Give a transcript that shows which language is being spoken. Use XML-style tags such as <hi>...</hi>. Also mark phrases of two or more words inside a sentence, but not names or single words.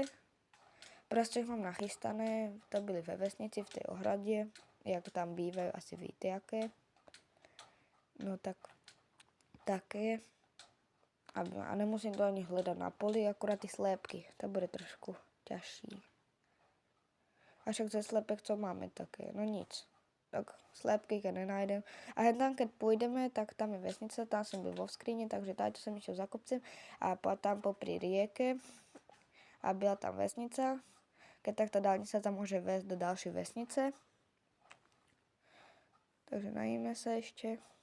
<cs>Prasce mám nachystané, to byly ve vesnici v tej ohradě, jak tam bývajú, asi víte jaké. No tak, také. A nemusím to ani hledat na poli, akurát ty slépky, to bude trošku ťažší. A však ze slepek co máme také, no nic. Tak slépky,</cs> <sk>keď nenájdem. A tam, keď pôjdeme, tak tam je vesnica, tam som byl vo skríni, takže tady som išiel za kopcem a tam popri rieke a byla tam vesnica. Keď tak tá dálnica tam môže vést do ďalšej vesnice. Takže najíme sa ešte.</sk>